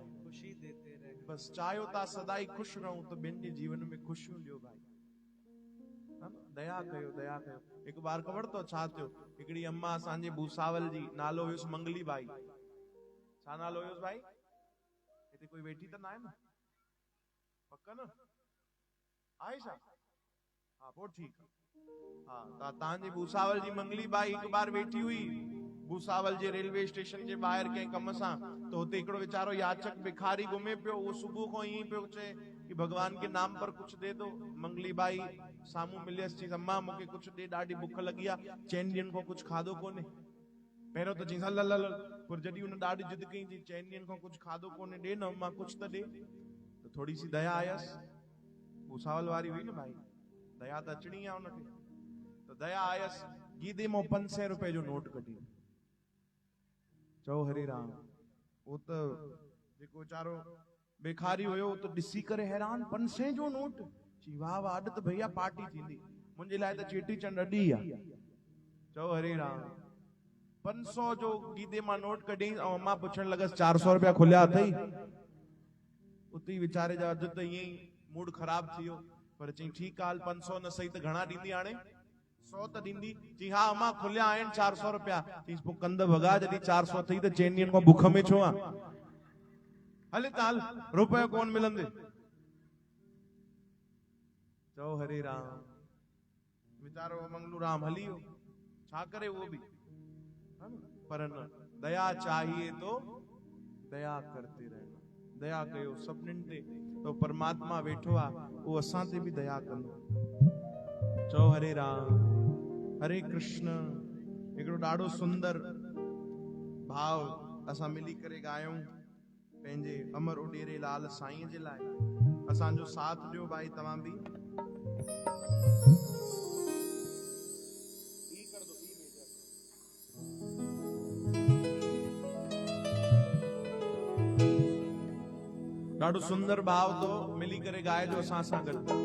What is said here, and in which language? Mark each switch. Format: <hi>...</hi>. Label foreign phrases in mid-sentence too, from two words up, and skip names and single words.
<sd>बस चाहियो था सदाई खुश रहूं तो ॿियनि जे जीवन में खुशियूं ॾियो भाई। दया कयो, दया कयो। हिकु बार ख़बर तो छा थियो, हिकिड़ी अम्मा असांजे भूसावल जी, नालो हुयुसि मंगली बाई। छा नालो हुयुसि भाई? हिते कोई वेठी त ना आहे न? पक्का न आहे छा? हाँ पोइ ठीकु आहे। हाँ तव्हांजे भूसावल जी मंगली बाई हिकु बार वेठी हुई भूसावल जे रेलवे स्टेशन जे ॿाहिरि कंहिं कम सां, त हुते हिकिड़ो वीचारो याचक भिखारी घुमे पियो। उहो सुबुह खां ईअं पियो चए कि</sd> <hi>भगवान के नाम पर कुछ दे दो।</hi> <sd>मंगली बाई साम्हूं मिलियसि, चई अम्मा मूंखे कुछ दे, ॾाढी बुख लगी आहे, 4 ॾींहंनि खां कुछ खाधो कोन्हे। पहिरियों त चई हल हल हल, पर जॾहिं हुन ॾाढी जिद कई, चई 4 ॾींहंनि खां कुछ खाधो कोन्हे, ॾे न अम्मा कुछ त ॾे। त थोड़ी सी दया आयसि, भूसावल वारी हुई न भाई, दया त अचणी आहे हुनखे। त दया आयसि, गीदे मां 500 रुपए जो नोट कढी। चओ हरे राम। वो त जेको वीचारो भिखारी हुयो तो ॾिसी करे हैरान, 500 जो नोट। चई वाह वाह, अॼु त भैया पार्टी थींदी, मुंहिंजे लाइ त चेटी चंड अॼु ई आहे। चओ हरे राम। 500 जो गीदे मां नोट कढी ऐं अम्मा पुछण लॻसि 400 रुपया खुलिया अथई? उते ई वीचारे जा अॼु त ईअं ई मूड ख़राब थी वियो, पर चई ठीकु आहे, 500 न सही त घणा ॾींदी हाणे? 100 त ॾींदी। चई हा अम्मा खुलिया आहिनि 400 रुपया। चई पोइ कंद भॻा, जॾहिं 400 अथई त 4 ॾींहंनि खां बुख में छो आहे? हले त हल, रुपयो कोन मिलंदे। चओ हरे राम। वीचारो मंगलू राम हली वियो, छा करे उहो बि, पर न,</sd> <hi>दया चाहिए तो दया करते रहना।</hi> <sd>दया कयो सभिनीनि ते, तो परमात्मा वेठो आहे, उहो असां ते बि दया कंदो। चओ हरे राम। हरे कृष्ण। हिकिड़ो ॾाढो सुंदर भाव असां मिली करे ॻायूं पंहिंजे अमर उॾेरे लाल साईं जे लाइ। असांजो साथ ॾियो भाई तव्हां बि। ॾाढो सुंदर भाव तो मिली करे ॻाइजो असां सां गॾु।</sd>